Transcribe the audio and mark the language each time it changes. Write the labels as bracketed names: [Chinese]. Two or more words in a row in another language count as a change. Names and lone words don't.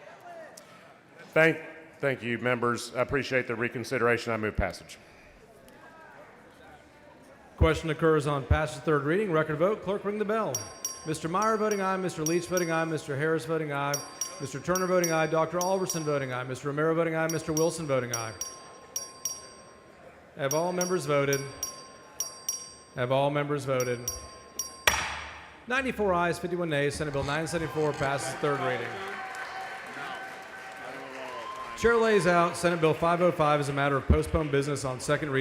[English] Thank you, members. I appreciate the reconsideration. I move passage. Question occurs on passage third reading. Record vote. Clerk, ring the bell. Mr. Meyer voting aye. Mr. Leach voting aye. Mr. Harris voting aye. Mr. Turner voting aye. Dr. Alverson voting aye. Mr. Romero voting aye. Mr. Wilson voting aye. Have all members voted? Have all members voted? 94 ayes, 51 nays. Senate Bill 974 passes third reading. Chair lays out Senate Bill 505 as a matter of postponed business on second reading.